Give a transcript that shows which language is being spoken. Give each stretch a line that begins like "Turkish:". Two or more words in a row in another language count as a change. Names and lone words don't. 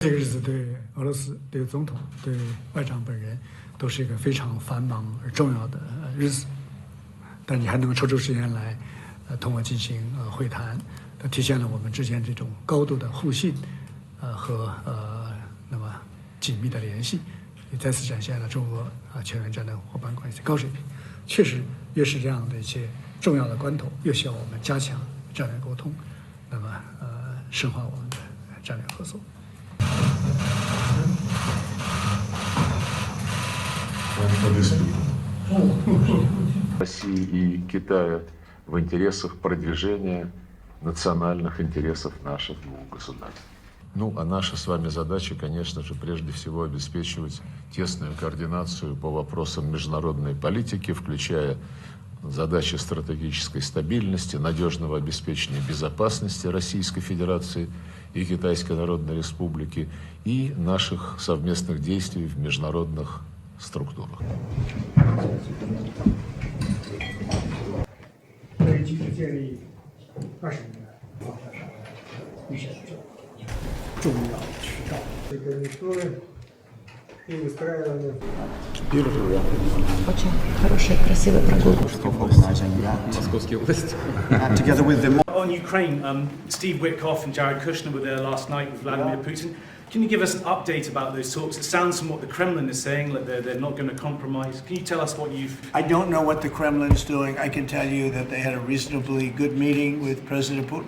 Chinese: 这个日子对俄罗斯、对总统、对外长本人都是一个非常繁忙而重要的日子，但你还能抽出时间来，同我进行会谈，体现了我们之间这种高度的互信，和那么紧密的联系，也再次展现了中俄全面战略伙伴关系的高水平。确实，越是这样的一些重要的关头，越需要我们加强战略沟通，那么深化我们的战略合作。
Russian: России и Китая в интересах продвижения национальных интересов наших двух государств. Ну, а наша с вами задача, конечно же, прежде всего обеспечивать тесную координацию по вопросам международной политики, включая задачи стратегической стабильности, надежного обеспечения безопасности Российской Федерации и Китайской Народной Республики и наших совместных действий в международных структурах.
Chinese: 继续建立20年的防范预选重要渠道。这个说
Russian: и устраивание. Очень хорошая, красивая прогулка. Московская область.
English: Together with them. On Ukraine, Steve Witkoff and Jared Kushner were there last night with Vladimir Putin. Can you give us an update about those talks? It sounds from what the Kremlin is saying that they're not going to compromise. Can you tell us what you've... I don't know what the Kremlin's doing. I can tell you that they had a reasonably good meeting with President Putin.